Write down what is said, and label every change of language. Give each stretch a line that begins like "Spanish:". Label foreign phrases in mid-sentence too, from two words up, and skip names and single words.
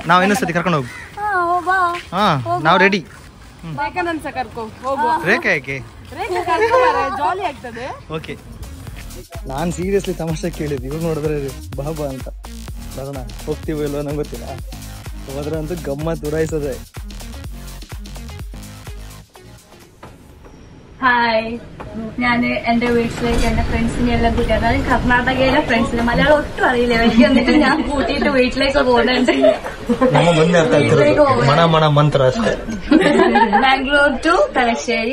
Kannada: ನಾವು ಇನ್ನೊಂದ್ಸತಿ ಕರ್ಕೊಂಡು ಹೋಗು. ಹಾ, ನಾವು ರೆಡಿ. ರೇಖಾ ಯಾಕೆ? ಓಕೆ. ನಾನು ಸೀರಿಯಸ್ಲಿ ತಮಾಷೆ ಕೇಳಿದ್ದು, ಇವ್ರು ನೋಡಿದ್ರೆ ಬಾಬಾ ಅಂತ. ಬರೋಣ, ಹೋಗ್ತೀವೋ ಇಲ್ವೋ ನಂಗೆ ಗೊತ್ತಿಲ್ಲ. ಹೋದ್ರಂತೂ ಗಮ್ಮತ್ ಉರಾಯಿಸೋದೆ.
Malayalam: ഹായ്, ഞാൻ എന്റെ വീട്ടിലേക്ക് എന്റെ ഫ്രണ്ട്സിനെ എല്ലാം കൂട്ടി, അതായത് കർണാടകയിലെ ഫ്രണ്ട്സിനെ മലയാളം ഒട്ടും അറിയില്ല എനിക്ക്, എന്നിട്ട് ഞാൻ കൂട്ടിയിട്ട് വീട്ടിലേക്ക് പോകുന്നുണ്ട്. ബാംഗ്ലൂർ ടു തലശ്ശേരി.